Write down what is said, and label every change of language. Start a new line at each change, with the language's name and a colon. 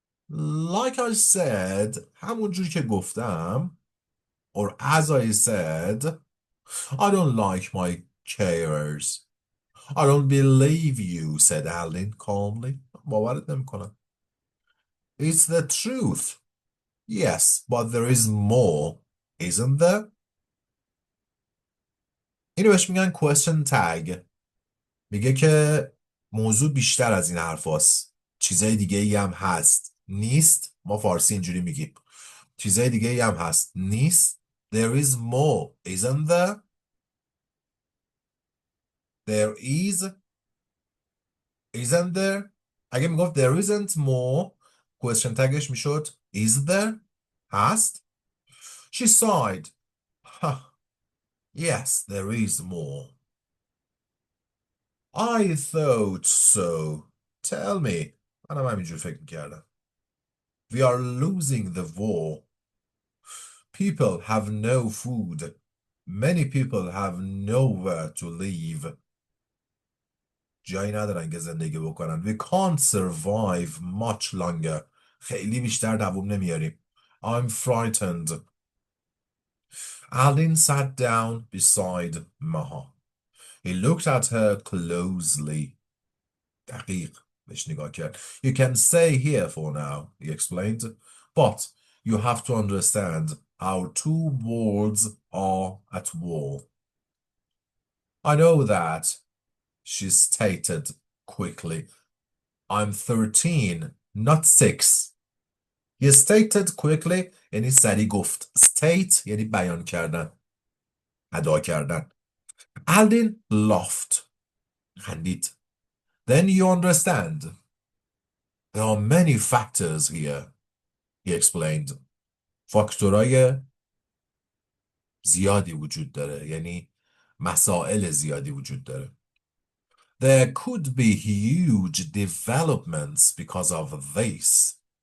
English: Like I said,
Persian: همونجوری که گفتم,
English: or as I said, I don't like my carers. I don't believe you, said Aldin calmly.
Persian: باورت نمیکنم.
English: It's the truth. Yes, but there is more, isn't there?
Persian: اینو بهش میگن question tag. میگه که موضوع بیشتر از این حرف هست. چیزای دیگه ای هم هست. نیست. ما فارسی اینجوری میگیم. چیزای دیگه ای هم هست. نیست.
English: There is more, isn't there? There is. Isn't there?
Persian: اگه میگفت
English: there isn't more,
Persian: question tagش میشد is there? هست.
English: She sighed. Yes, there is more. I thought so. Tell me.
Persian: منم همینجور فکر میکردم.
English: We are losing the war. People have no food. Many people have nowhere to live.
Persian: جایی ندارن که زندگی بکنن.
English: We can't survive much longer.
Persian: خیلی بیشتر دووم نمیاریم.
English: I'm frightened. Aldin sat down beside Maha. He looked at her closely.
Persian: دقیق بهش نگاه کرد.
English: You can stay here for now, he explained. But you have to understand our two worlds are at war. I know that. she stated quickly. I'm 13, not 6. He stated quickly
Persian: یعنی سریع گفت. State یعنی بیان کردن، ادا کردن.
English: Aldin laughed. خندید. Then you understand. There are many factors here, he explained.
Persian: فاکتورهای زیادی وجود داره، یعنی مسائل زیادی وجود داره.
English: There could be huge developments because of this.